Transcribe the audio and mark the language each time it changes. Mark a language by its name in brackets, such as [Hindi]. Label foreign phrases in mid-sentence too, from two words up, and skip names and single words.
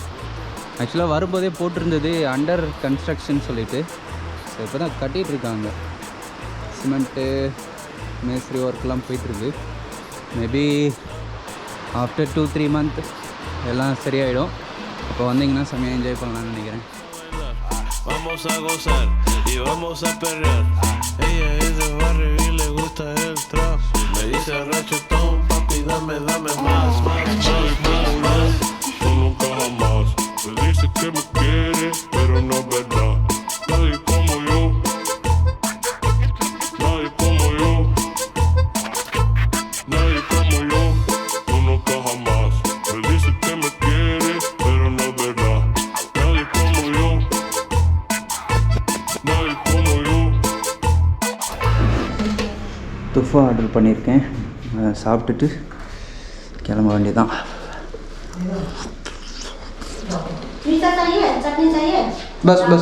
[Tamil] ஆக்சுவலாக வரும்போதே போட்டிருந்தது [English] under construction [Tamil] சொல்லிவிட்டு. ஸோ இப்போ தான் கட்டிகிட்ருக்காங்க. சிமெண்ட்டு மேஸ்திரி ஒர்க்லாம் போயிட்டுருக்கு. [English] maybe after 2-3 month [Tamil] எல்லாம் சரியாயிடும். அப்போ வந்தீங்கன்னா செம்மையாக என்ஜாய் பண்ணலான்னு நினைக்கிறேன். [Spanish] Vamos a gozar y vamos a perrear. Ella es de barrio y le gusta el trap. Me dice rachetón, papi, dame más, más. Tú nunca jamás. Me dice que me quiere, pero no es verdad. Nadie como yo. Nadie como yo. Nadie como yo. Tú nunca jamás. Me dice que me quiere, pero no es verdad. Nadie como yo. Nadie como yo. [Tamil] துஃபா ஆர்டர் பண்ணியிருக்கேன். சாப்பிட்டுட்டு கிளம்ப வேண்டியதான். பஸ்